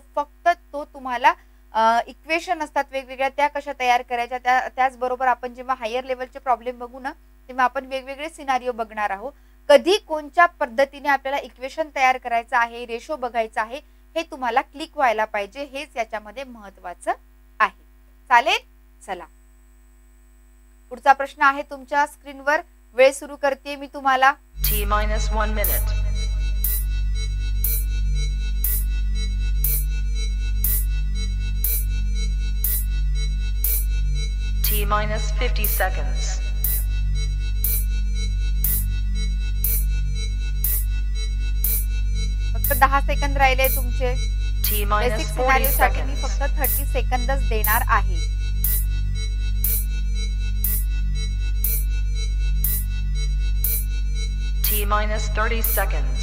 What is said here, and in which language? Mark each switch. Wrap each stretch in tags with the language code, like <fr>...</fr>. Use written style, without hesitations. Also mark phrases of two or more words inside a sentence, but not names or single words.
<mr>फक्त तो तुम्हाला इक्वेशन असतात वेगवेगळ्या, त्या कशा तयार करायच्या, त्याचबरोबर आपण जेव्हा</mr> <en>higher levelचे problem</en> <mr>बघू ना, तेव्हा आपण वेगवेगळे सिनारिओ बघणार आहोत. कधी कोणत्या पद्धतीने आपल्याला इक्वेशन तयार करायचं आहे, रेशो बघायचा आहे, हे तुम्हाला क्लिक व्हायला पाहिजे. हेच याच्यामध्ये महत्वाचं आहे. चालेल? चला पुढचा प्रश्न आहे तुमच्या स्क्रीनवर. वेळ सुरू करते मी तुम्हाला.</mr> <en>T-1 minute. T-50 seconds.</en> <mr>फक्त 10 सेकंद राहिले तुमचे. बेसिक</mr> <en>T-40</en> <mr>सिनारिओ साठी मी</mr> <en>seconds.</en> <mr>फक्त 30 सेकंदच देणार आहे.</mr> <en>T-30 seconds.</en>